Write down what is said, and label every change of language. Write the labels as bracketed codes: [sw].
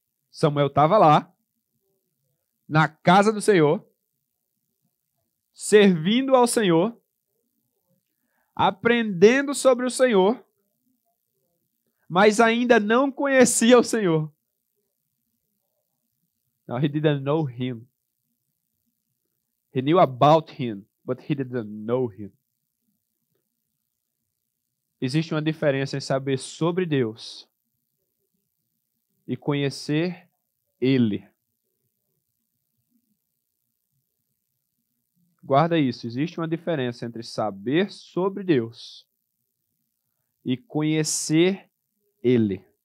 [pt] Samuel estava lá, na casa do Senhor, servindo ao Senhor, aprendendo sobre o Senhor, mas ainda não conhecia o Senhor. [en] No, he didn't know Him. He knew about Him, but he didn't know Him. [pt] Existe uma diferença em saber sobre Deus e conhecer Ele. Guarda isso, existe uma diferença entre saber sobre Deus e conhecer Ele.